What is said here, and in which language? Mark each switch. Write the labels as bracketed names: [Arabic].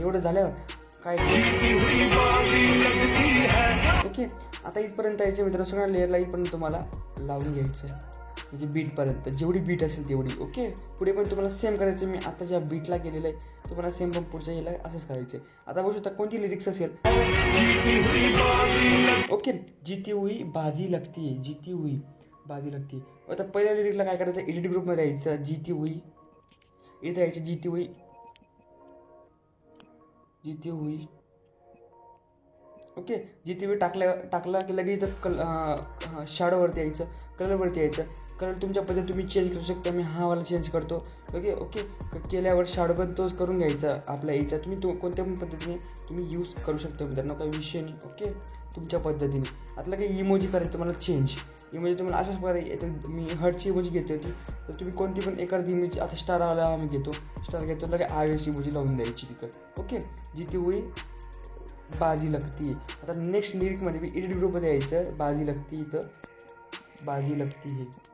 [Marathi] एवढं झाल्यावर काय ओके, आता इथपर्यंत यायचं मित्रांनो, सगळ्या लेअरला इथपर्यंत तुम्हाला लावून घ्यायचं आहे, म्हणजे बीटपर्यंत जेवढी बीट असेल तेवढी. ओके, पुढे पण तुम्हाला सेम करायचं. मी आता ज्या बीटला केलेलं आहे तुम्हाला सेम पण पुढच्या याला असंच करायचं आहे. आता बघू शकता कोणती लिरिक्स असेल. [Hindi] ओके, जीती हुई बाजी लगती है. [Marathi] आता पहिल्या लिरिकला काय करायचं, एडिट ग्रुपमध्ये यायचं, जीती हुई इथं यायचं, जीती हुई ओके, जीती हुई टाकला की लगेच इथं शॅडोवरती यायचं, कलरवरती यायचं. कलर तुमच्या पद्धतीने तुम्ही चेंज करू शकता. मी हा वाला चेंज करतो. ओके, केल्यावर शॅडो पण तोच करून घ्यायचा आपल्या यायचा. तुम्ही कोणत्या पण पद्धतीने तुम्ही यूज करू शकता मित्रांनो, काही विषय नाही. ओके, तुमच्या पद्धतीने. आता काही इमोजी करायचं तुम्हाला चेंज. इमोजी तुम्हाला अशाच प्रकारे मी हर्टची इमोजी घेतो होती, तर तुम्ही कोणती पण एखादी इमेज, आता स्टारवाला आम्ही स्टार घेतो लगे आयस इमोजी लावून द्यायची तिथं. [Hindi] ओके, जीती हुई बाजी लगती है. [Marathi] आता नेक्स्ट लिरिकमध्ये मी एडिट ग्रुपमध्ये यायचं, बाजी लगती इथं [Hindi] बाजी लगती है.